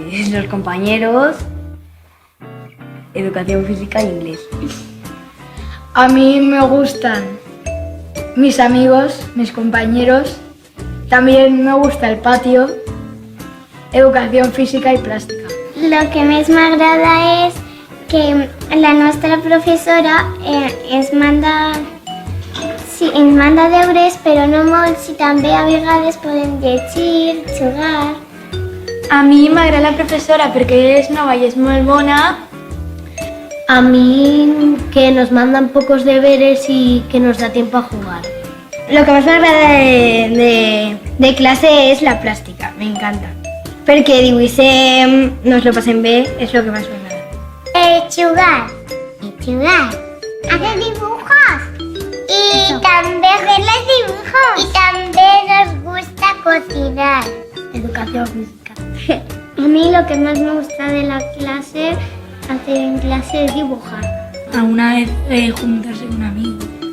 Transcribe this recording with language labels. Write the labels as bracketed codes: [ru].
[es] Los compañeros, educación física e inglés. A mí me gustan mis amigos, mis compañeros. También me gusta el patio, educación física y plástica. [ca] Lo que més m'agrada és que la nostra professora ens manda deures, però no molts, i també a vegades podem llegir, jugar. A mi m'agrada la professora perquè és nova i és molt bona. [es] A mí que nos mandan pocos deberes y que nos da tiempo a jugar. Lo que más me agrada de clase es la plàstica, me encanta. [ca] Perquè dibuixem, nos lo passem bé, és lo que más me agrada. [es] Jugar. Hacer dibujos. Y també hacer los dibujos. Y també nos gusta cocinar. Educación física. A mí lo que más me gusta de la clase, hacer en clase, es dibujar. ¿Alguna vez juntarse con amigos?